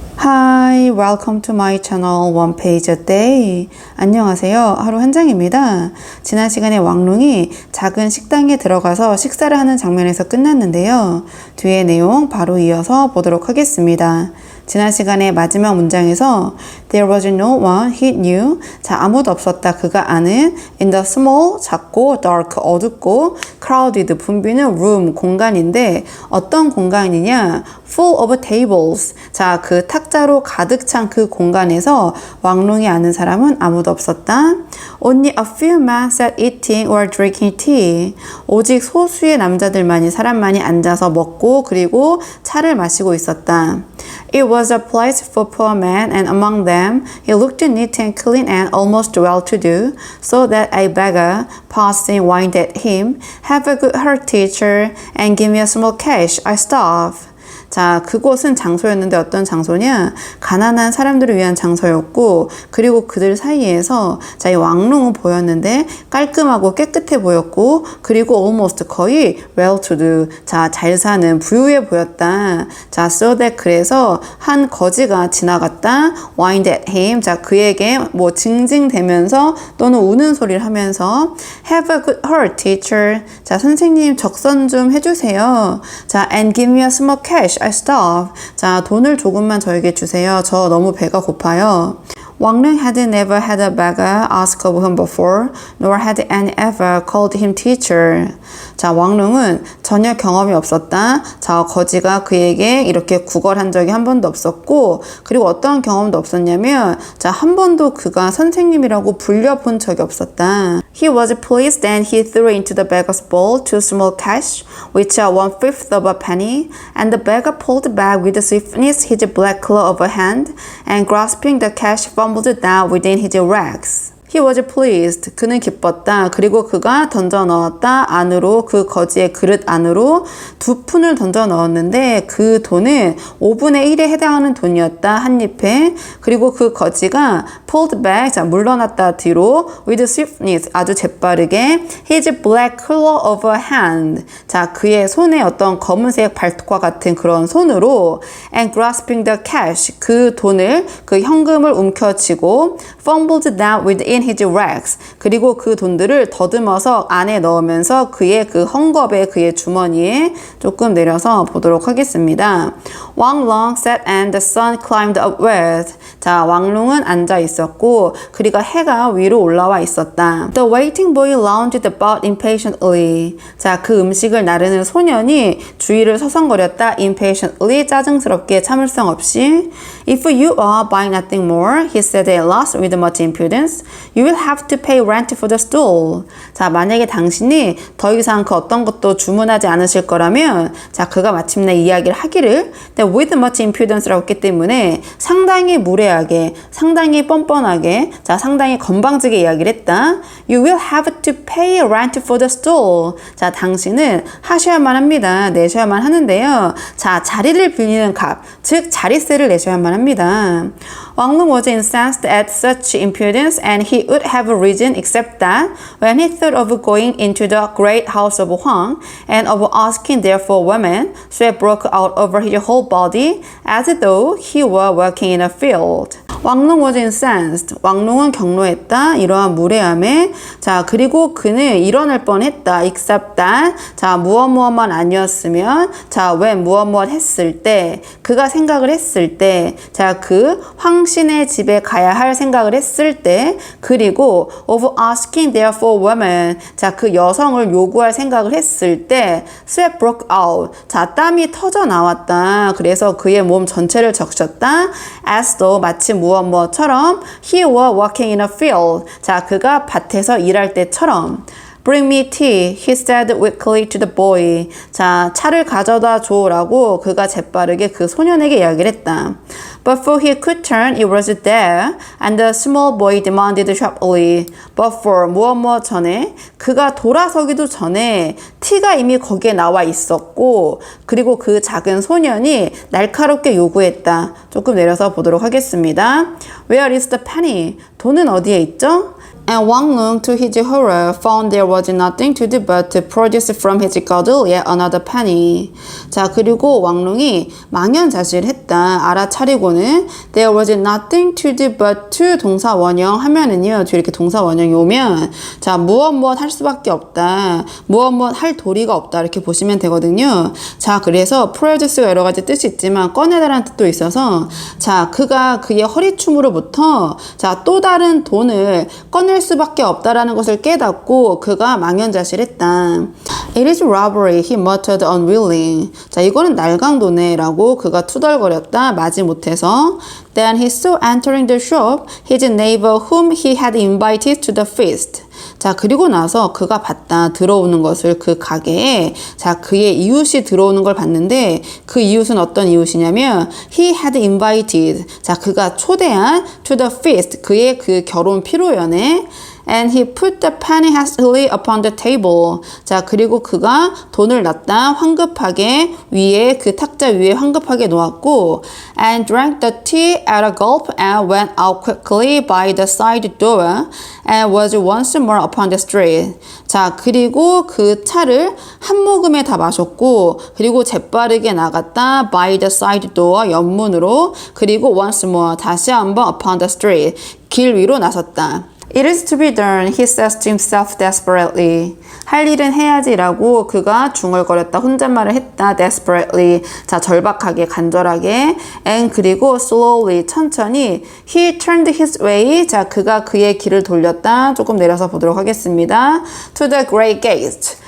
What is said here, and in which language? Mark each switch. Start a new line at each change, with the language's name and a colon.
English: Hi, welcome to my channel One Page a Day.
Korean: 안녕하세요. 하루 한 장입니다. 지난 시간에 왕룽이 작은 식당에 들어가서 식사를 하는 장면에서 끝났는데요. 뒤에 내용 바로 이어서 보도록 하겠습니다. 지난 시간에 마지막 문장에서
English: There was no one he knew.
Korean: 자, 아무도 없었다. 그가 아는
English: in the small,
Korean: 작고
English: dark,
Korean: 어둡고
English: crowded,
Korean: 붐비는
English: room,
Korean: 공간인데 어떤 공간이냐?
English: full of tables.
Korean: 자, 그 탁자로 가득 찬 그 공간에서 왕룽이 아는 사람은 아무도 없었다.
English: Only a few men sat eating or drinking tea.
Korean: 오직 소수의 남자들만이 사람만이 앉아서 먹고 그리고 차를 마시고 있었다.
English: It was a place for poor men, and among them he looked neat and clean and almost well-to-do, so that a beggar passing whined at him, "Have a good heart, teacher, and give me a small cash. I starve."
Korean: 자, 그곳은 장소였는데 어떤 장소냐? 가난한 사람들을 위한 장소였고, 그리고 그들 사이에서 자, 이 왕룽은 보였는데 깔끔하고 깨끗해 보였고, 그리고
English: almost
Korean: 거의
English: well-to-do,
Korean: 자, 잘 사는 부유해 보였다. 자,
English: so that
Korean: 그래서 한 거지가 지나갔다.
English: whined at him,
Korean: 자, 그에게 뭐 징징대면서 또는 우는 소리를 하면서
English: have a good heart, teacher.
Korean: 자, 선생님 적선 좀 해주세요.
English: 자, and give me a small cash. I starve.
Korean: 자, 돈을 조금만 저에게 주세요. 저 너무 배가 고파요.
English: 왕릉 had never had a beggar ask of him before, nor had any ever called him teacher.
Korean: 자, 왕릉은 전혀 경험이 없었다. 자, 거지가 그에게 이렇게 구걸한 적이 한 번도 없었고, 그리고 어떠한 경험도 없었냐면, 자, 한 번도 그가 선생님이라고 불려본 적이 없었다.
English: He was pleased and he threw into the beggar's bowl 2 small cash, which are 1/5 of a penny, and the beggar pulled back with swiftness his black claw of a hand, and grasping the cash fumbled down within his rags. He was pleased.
Korean: 그는 기뻤다. 그리고 그가 던져 넣었다. 안으로, 그 거지의 그릇 안으로 2푼을 던져 넣었는데 그 돈은 5분의 1에 해당하는 돈이었다. 한 입에. 그리고 그 거지가
English: pulled back,
Korean: 자, 물러났다 뒤로
English: with swiftness,
Korean: 아주 재빠르게
English: his black claw of a hand,
Korean: 자, 그의 손에 어떤 검은색 발톱과 같은 그런 손으로
English: and grasping the cash,
Korean: 그 돈을, 그 현금을 움켜쥐고
English: fumbled down within his rags,
Korean: 그리고 그 돈들을 더듬어서 안에 넣으면서 그의 그 헝겊에, 그의 주머니에 조금 내려서 보도록 하겠습니다.
English: 왕룽 sat and the sun climbed upward.
Korean: 자, 왕룽은 앉아 있었고 그리고 해가 위로 올라와 있었다.
English: The waiting boy lounged about impatiently.
Korean: 자, 그 음식을 나르는 소년이 주위를 서성거렸다.
English: impatiently,
Korean: 짜증스럽게, 참을성 없이.
English: If you are buying nothing more, he said at last with much impudence, you will have to pay rent for the stall.
Korean: 자, 만약에 당신이 더 이상 그 어떤 것도 주문하지 않으실 거라면, 자, 그가 마침내 이야기를 하기를
English: with much impudence
Korean: 라고 했기 때문에 상당히 무례하게, 상당히 뻔뻔하게, 자, 상당히 건방지게 이야기를 했다.
English: You will have to pay rent for the stall.
Korean: 자, 당신은 하셔야만 합니다. 내셔야만 하는데요. 자, 자리를 빌리는 값, 즉 자리세를 내셔야만 합니다.
English: 왕릉 was incensed at such impudence, and he would have reason except that when he thought of going into the great house of Huang and of asking there for women, sweat broke out over his whole body as though he were working in a field. 왕릉 was incensed.
Korean: 왕릉은 경로했다. 이러한 무례함에. 자, 그리고 그는 일어날 뻔했다.
English: except that.
Korean: 자, 무엇만 아니었으면. 자,
English: when
Korean: 무엇 했을 때. 그가 생각을 했을 때. 자, 그 황신의 집에 가야 할 생각을 했을 때. 그리고
English: of asking there for women.
Korean: 자, 그 여성을 요구할 생각을 했을 때.
English: sweat broke out.
Korean: 자, 땀이 터져 나왔다. 그래서 그의 몸 전체를 적셨다.
English: as though
Korean: 마치 무엇처럼
English: he was working in a field.
Korean: 자, 그가 밭에서 일할 때처럼.
English: Bring me tea, he said weakly to the boy.
Korean: 자, 차를 가져다 줘라고 그가 재빠르게 그 소년에게 이야기를 했다.
English: Before he could turn, it was there, and the small boy demanded sharply.
Korean: Before, 무엇 전에, 그가 돌아서기도 전에 티가 이미 거기에 나와 있었고, 그리고 그 작은 소년이 날카롭게 요구했다. 조금 내려서 보도록 하겠습니다.
English: Where is the penny?
Korean: 돈은 어디에 있죠?
English: And Wang Lung, to his horror, found there was nothing to do but to produce from his girdle yet another penny.
Korean: 자, 그리고 왕룽이 망연자실했다. 알아차리고는
English: there was nothing to do but to
Korean: 동사 원형 하면은요. 뒤에 이렇게 동사 원형이 오면 자, 무엇 할 수밖에 없다. 무엇 할 도리가 없다. 이렇게 보시면 되거든요. 자, 그래서 produce가 여러 가지 뜻이 있지만 꺼내다라는 뜻도 있어서 자, 그가 그의 허리춤으로부터 자, 또 다른 돈을 꺼낼 수밖에 없다라는 것을 깨닫고 그가 망연자실했다.
English: It is robbery, he muttered unwilling.
Korean: 자, 이거는 날강도네 라고 그가 투덜거렸다. 마지못해서.
English: Then he saw entering the shop his neighbor whom he had invited to the feast.
Korean: 자, 그리고 나서 그가 봤다. 들어오는 것을 그 가게에 자, 그의 이웃이 들어오는 걸 봤는데 그 이웃은 어떤 이웃이냐면
English: he had invited.
Korean: 자, 그가 초대한
English: to the feast.
Korean: 그의 그 결혼 피로연에
English: and he put the penny hastily upon the table.
Korean: 자, 그리고 그가 돈을 놨다. 황급하게 위에 그 탁자 위에 황급하게 놓았고
English: and drank the tea at a gulp and went out quickly by the side door and was once more upon the street.
Korean: 자, 그리고 그 차를 한 모금에 다 마셨고 그리고 재빠르게 나갔다.
English: by the side door
Korean: 옆문으로 그리고
English: once more
Korean: 다시 한번
English: upon the street
Korean: 길 위로 나섰다.
English: It is to be done, he says to himself desperately.
Korean: 할 일은 해야지라고 그가 중얼거렸다. 혼잣말을 했다.
English: desperately.
Korean: 자, 절박하게, 간절하게.
English: and
Korean: 그리고
English: slowly,
Korean: 천천히.
English: He turned his way.
Korean: 자, 그가 그의 길을 돌렸다. 조금 내려서 보도록 하겠습니다.
English: To the great gate.